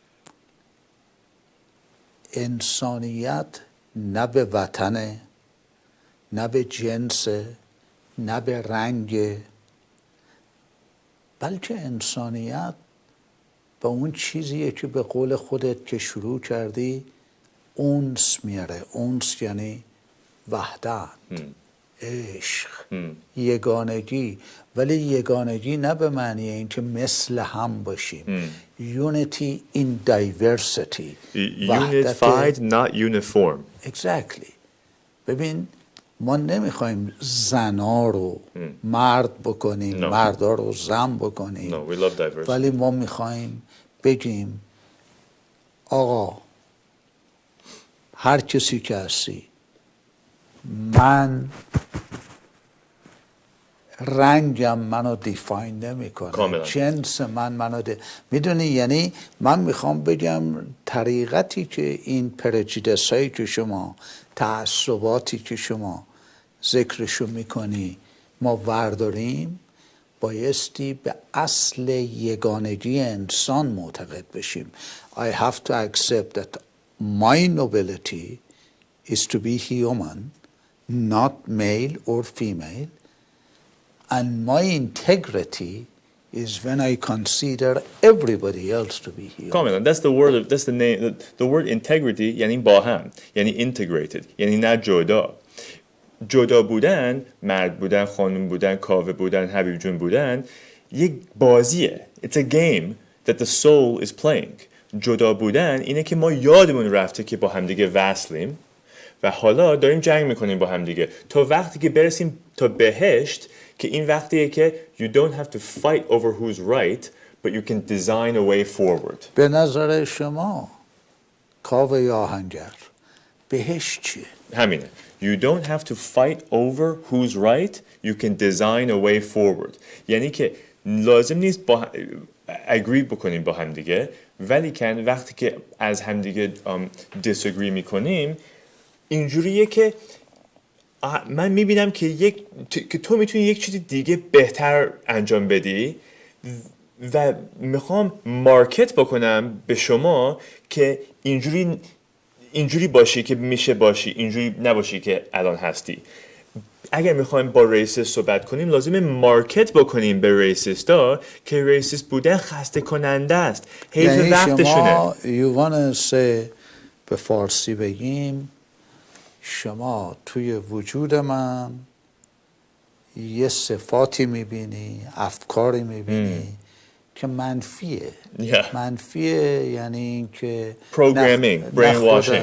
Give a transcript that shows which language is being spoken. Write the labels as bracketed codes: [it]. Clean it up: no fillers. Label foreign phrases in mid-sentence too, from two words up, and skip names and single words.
[fa] انسانیت نه به وطنه، نه به جنس، نه به رنگ، بلکه انسانیت به اون چیزیه که به قول خودت که شروع کردی اونس میاره. اونس یعنی وحدت، عشق، یگانگی، ولی یگانگی نه به معنی این که مثل هم باشیم. [en] Unity in diversity. Unified, not uniform. Exactly. [fa] ببین ما نمیخوایم زنا رو مرد بکنیم، مردا رو زن بکنیم. [en] No, we love diversity. [fa] ولی ما میخوایم بگیم آقا هر کسی که هستی، من رنگم منو دیفاین نمیکنه، جنس منو میدونی. یعنی من میخوام بگم طریقتی که این پرجیدس هایی که شما، تعصباتی که شما ذکرشو میکنی ما ورداریم، بایستی به اصل یگانگی انسان معتقد بشیم. [en] I have to accept that my nobility is to be human, not male or female, and my integrity is when I consider everybody else to be human. کاملا. That's the word. That's the name. The word integrity [fa] یعنی با هم، یعنی [en] integrated، [fa] یعنی نه جدا. جدا بودن، مرد بودن، خانم بودن، کاوه بودن، حبیب جون بودن، یک بازیه. [en] It's a game that the soul is playing. [fa] جدا بودن اینه که ما یادمون رفته که با همدیگه وصلیم و حالا داریم جنگ میکنیم با همدیگه تا وقتی که برسیم تا بهشت، که این وقتیه که [en] you don't have to fight over who's right but you can design a way forward. [fa] به نظر شما کاوه یا آهنگر بهشت چیه؟ همینه. [en] You don't have to fight over who's right. You can design a way forward. [fa] یعنی که لازم نیست با agree بکنیم با هم دیگه، ولی کن وقتی که از هم دیگه disagree میکنیم اینجوریه که من میبینم که که تو میتونی یک چیز دیگه بهتر انجام بدی و میخوام مارکت بکنم به شما که اینجوری باشی که میشه باشی، اینجوری نباشی که الان هستی. اگر میخوایم با ریسیست صحبت کنیم لازمه مارکت بکنیم به ریسیستا که ریسیست بودن خسته کننده است، حیف وقتشونه. [en] you wanna say [fa] به فارسی بگیم شما توی وجود من یه صفاتی میبینی، افکاری میبینی که منفیه. منفیه یعنی این که [en] programming, brainwashing.